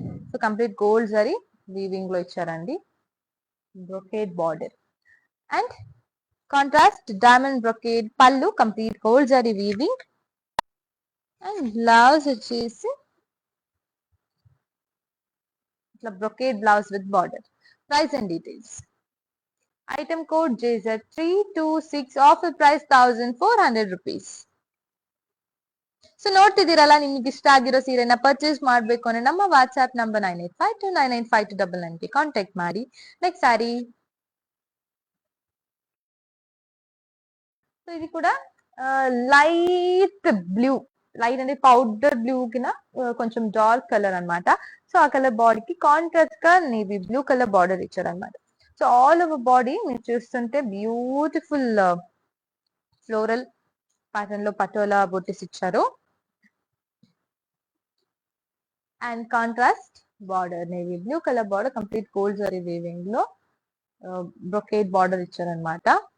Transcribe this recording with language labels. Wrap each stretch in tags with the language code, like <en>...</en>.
<te>So complete gold zari weaving లో ఇచ్చారండి brocade border and contrast diamond brocade పళ్ళు complete gold zari weaving and blouse వచ్చేసి ఇట్లా brocade blouse with border.</te> <en>Price and details. Item code JZ326 of the price 1400 rupees.</en> <kn>So ನೋಡ್ತಿದ್ದೀರಲ್ಲ, ನಿಮ್ಗೆ ಇಷ್ಟ ಆಗಿರೋ ಸೀರೆನ purchase ಮಾಡಬೇಕು ಅಂದ್ರೆ ನಮ್ಮ ವಾಟ್ಸ್ಆಪ್ ನಂಬರ್ 9852995299 ಗೆ ಕಾಂಟ್ಯಾಕ್ಟ್ ಮಾಡಿ.</kn> <en>Next sari.</en> <te>సో ఇది కూడా లైట్ బ్లూ, లైట్ అంటే పౌడర్ బ్లూ కిన కొంచెం డార్క్ కలర్ అన్నమాట. సో ఆ కలర్ బాడీకి కాంట్రాస్ట్ గా నేవీ బ్లూ కలర్ బార్డర్ ఇచ్చారు అనమాట. సో ఆల్ ఓవర్ బాడీ మీరు చూస్తుంటే బ్యూటిఫుల్ ఫ్లోరల్ ప్యాటర్న్ లో పటోలా బొట్టిస్ ఇచ్చారు and contrast border navy blue colour border complete gold zari weaving లో బ్రొకేడ్ బార్డర్ ఇచ్చారు అనమాట.</te>